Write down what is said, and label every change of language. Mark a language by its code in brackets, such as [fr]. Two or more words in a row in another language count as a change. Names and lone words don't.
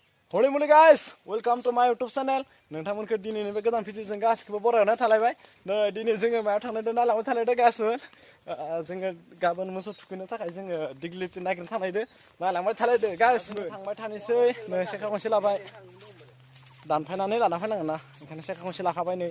[en] Holy moly guys, welcome to my YouTube channel. [brx] नोंथांमोनखौ दिनैनि बे गोदान भिडिअ जों गासिखौबो बरायना थालायबाय। नै दिनै जोङो मायाव थांनायदों नालायाव थालायदों गासिबो। जोङो गाबोन मोसौ थुखैनो थाखाय जोङो दिग्लिलिटि नागिरनो थांनायदो नालायाव थालायदों गासिबो। थांबाय थानोसै नै सेखा गंसे लाबाय। दानफायनानै लाना फैनांगोन ना ओंखायनो सेखा गंसे लाखाबाय नै।